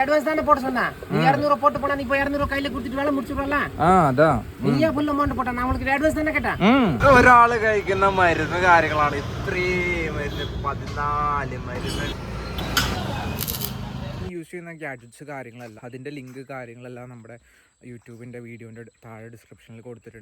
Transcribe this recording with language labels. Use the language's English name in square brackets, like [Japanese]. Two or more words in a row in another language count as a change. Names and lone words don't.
[Tamil] அட்வான்ஸ் தானே போட சொன்னா நீ 200 போட்டு போனா நீ போய் 200 கையில கொடுத்துட்டு வேலை முடிச்சுடல [Malayalam] അതാ നീയാ ഫുൾ അമൗണ്ട് പോട്ടാ നമ്മൾക്ക് അഡ്വാൻസ് തന്നെ കേട്ടാ ഒരാള് കഴിക്കുന്ന മരുന്ന് കാര്യങ്ങളാണ് ഇത്രയും മരുന്ന് 14 മരുന്ന് യൂസ് ചെയ്യുന്ന ഗാഡ്ജറ്റ്സ് കാര്യങ്ങളെല്ലാം അതിൻ്റെ ലിങ്ക് കാര്യങ്ങളെല്ലാം നമ്മുടെ യൂട്യൂബിൻ്റെ വീഡിയോൻ്റെ താഴെ ഡിസ്ക്രിപ്ഷനിൽ കൊടുത്തിട്ടുണ്ട്.